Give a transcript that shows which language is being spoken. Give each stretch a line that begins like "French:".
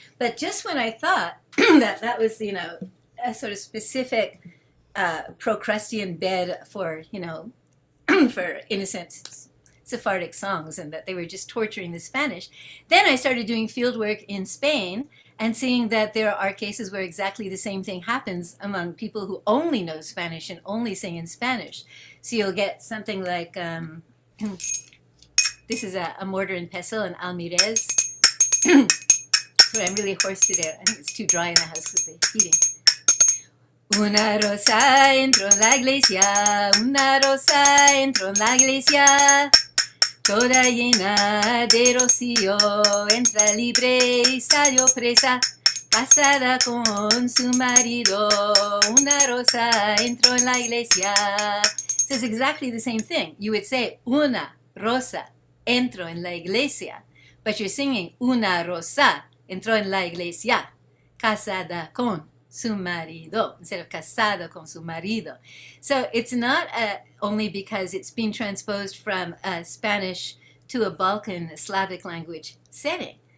English: But just when I thought that was, a sort of specific Procrustean bed for, for innocent Sephardic songs, and that they were just torturing the Spanish, then I started doing field work in Spain and seeing that there are cases where exactly the same thing happens among people who only know Spanish and only sing in Spanish. So you'll get something like, this is a mortar and pestle, an almirez. Sorry, I'm really hoarse today. I think it's too dry in the house because the heating.
Spanish: Una rosa entró en la iglesia, una rosa entró en la iglesia, toda llena de rocío, entra libre y salió presa, casada con su marido, una rosa entró en la iglesia.
English: So it's exactly the same thing. You would say,
Spanish: una rosa entró en la iglesia,
English: but you're singing, una rosa entró en la iglesia,
Spanish: casada con su marido,
English: instead of casada con su marido. So it's not only because it's been transposed from Spanish to a Balkan Slavic language setting.